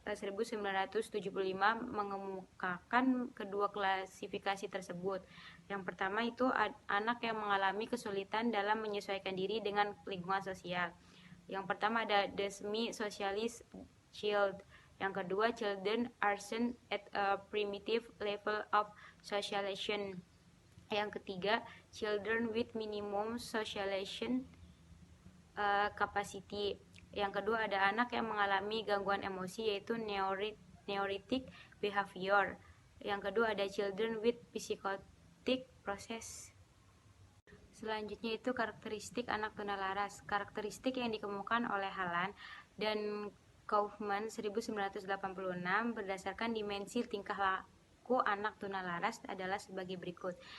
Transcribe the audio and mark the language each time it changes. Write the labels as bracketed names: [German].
[Indonesian] 1975 mengemukakan kedua klasifikasi tersebut. Yang pertama itu anak yang mengalami kesulitan dalam menyesuaikan diri dengan lingkungan sosial. Yang pertama ada [English] demi-socialist child. [Indonesian] Yang kedua, [English] children are seen at a primitive level of socialization. [Indonesian] Yang ketiga, [English] children with minimum socialization capacity. [Indonesian] Yang kedua ada anak yang mengalami gangguan emosi, yaitu [English] neurotic behavior. [Indonesian] Yang kedua ada [English] children with psychotic process. [Indonesian] Selanjutnya itu karakteristik anak tunalaras. Karakteristik yang dikemukakan oleh Halahan dan Kaufman 1986 berdasarkan dimensi tingkah laku anak tunalaras adalah sebagai berikut.